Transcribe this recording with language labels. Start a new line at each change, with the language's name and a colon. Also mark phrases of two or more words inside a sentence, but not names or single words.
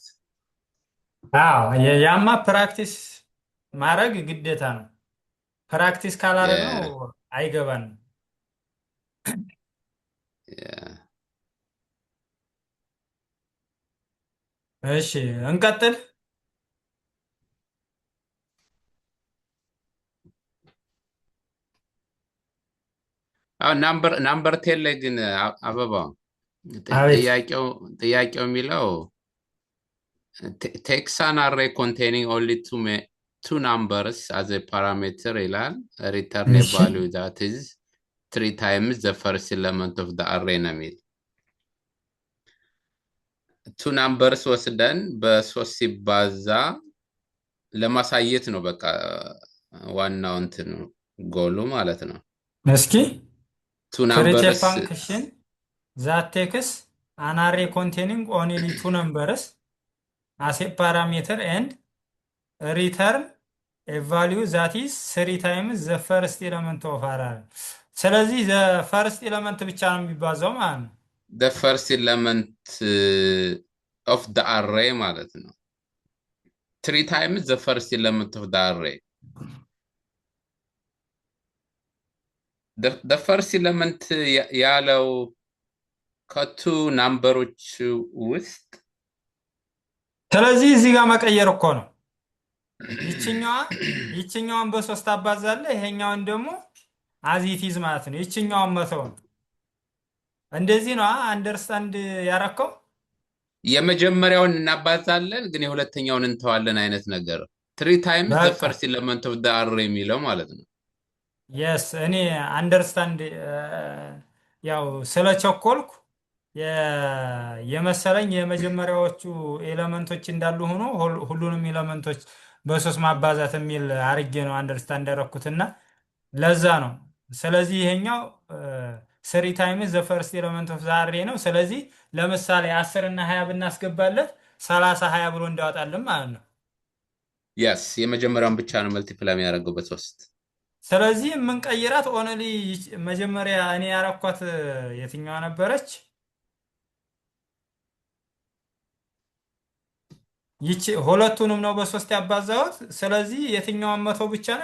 Amharic: አዎ ያማ ፕራክቲስ ማድረግ ግዴታ ነው። ፕራክቲስ ካላደረግነው አይገባንም። እሺ እንቀጥል። ናምበር 10 ላይ ግን አበባው ጥያቄው የሚለው
English: takes an array containing only two numbers as a parameter
Amharic: ይላል።
English: return a value that is 3 times the first element of the array
Amharic: ነው የሚል
English: two numbers
Amharic: ወስደን በ3 ሲባዛ ለማሳየት ነው። በቃ ዋናው እንትን ጎሉ ማለት ነው። እስኪ
English: two numbers function that takes an array containing only two numbers as a parameter and return a value that is 3 times the first element of array። ስለዚህ the first element
Amharic: ብቻ ነው የሚባዛው ማለት ነው።
English: the first element of the array
Amharic: ማለት ነው።
English: 3 times the first element of the array. the first element
Amharic: ያለው ከቱ ናምበሮች ውስጥ ስለዚህ እዚህ ጋር መቀየር እኮ ነው። ይችኛዋን በሶስት አባዛለህ፣ ይሄኛውን ደግሞ አዚቲዝ ማለት ነው። ይችኛዋን መተው ነው። እንደዚህ ነው አንደርስታንድ ያረከው። የመጀመሪያውን እናባዛለን ግን የሁለተኛውን እንተዋለን አይነት ነገር።
English: 3 times the
Amharic: በቃ
English: first element of the array
Amharic: የሚለው ማለት ነው። የስ እኔ አንደርስታንድ ያው ስለቸኮልኩ የመሰለኝ የመጀመሪያዎቹ ኤሌመንቶች እንዳሉ ሆኖ ሁሉንም ኤሌመንቶች በሶስት ማባዛት የሚል አርጌ ነው አንደርስታንድ ያደረኩትና ለዛ ነው። ስለዚህ ይሄኛው
English: 3 times the first element of the array
Amharic: ነው። ስለዚህ ለምሳሌ 10 እና 20 ብናስገባለት 30 20 ብሎ እንዳወጣልን ማለት ነው። yes የመጀመሪያውን ብቻ ነው መልቲፕላይ የሚያደርገው በ3። ስለዚህ የምንቀይራት ኦንሊ መጀመሪያ እኔ ያረኳት የትኛዋ ነበረች? ይቺ ሁለቱንም ነው በሶስት ያባዛሁት። ስለዚህ የትኛዋን መቶ ብቻ ነው?